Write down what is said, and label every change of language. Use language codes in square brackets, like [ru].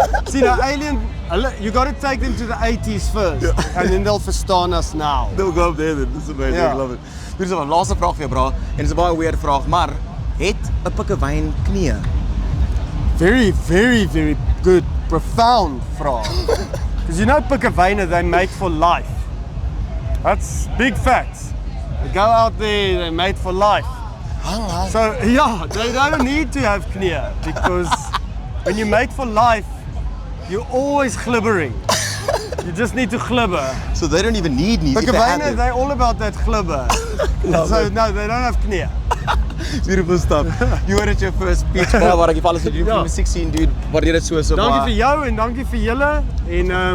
[en] See, the alien, you got to take them to the 80s first, and then they'll verstaan us now. They'll go up there then. This is amazing. I love it. [af] Dit is 'n laaste vraag vir jou, bro. En dit is 'n baie weird vraag, maar het 'n pikkewyn knie? [en] Very, very, very good, profound vraag. Because you know pikkewyne, they mate for life. That's big facts. They go out there, they mate for life. So yeah, they don't need to have knie because when you mate for life, you're always glibbering. You just need to glibber. So they don't even need knees. Pikkewyne, they're all about that glibber. So no, they don't have knie. Beautiful stuff. You heard it your first speech. [af] Baie waar ek vir alles wat jy doen vir 16 dude. Waardeer dit so baie. Dankie vir jou en dankie vir julle en